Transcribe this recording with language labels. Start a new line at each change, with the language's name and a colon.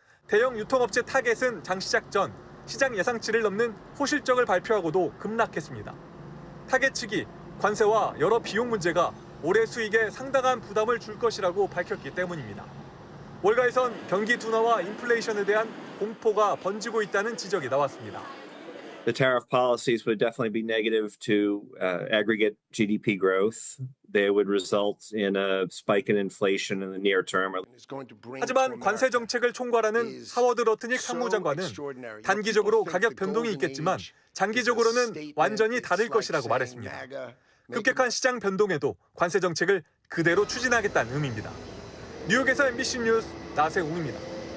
Korean: 대형 유통업체 타겟은 장시작 전 시장 예상치를 넘는 호실적을 발표하고도 급락했습니다. 타겟 측이 관세와 여러 비용 문제가 올해 수익에 상당한 부담을 줄 것이라고 밝혔기 때문입니다. 월가에선 경기 둔화와 인플레이션에 대한 공포가 번지고 있다는 지적이 나왔습니다.
English: The tariff policies would definitely be negative to aggregate GDP growth. They would result in a spike in inflation in the near term.
Korean: 하지만 관세 정책을 총괄하는 하워드 러트닉 상무장관은 단기적으로 가격 변동이 있겠지만 장기적으로는 완전히 다를 것이라고 말했습니다. 급격한 시장 변동에도 관세 정책을 그대로 추진하겠다는 의미입니다. 뉴욕에서 MBC 뉴스 나세웅입니다.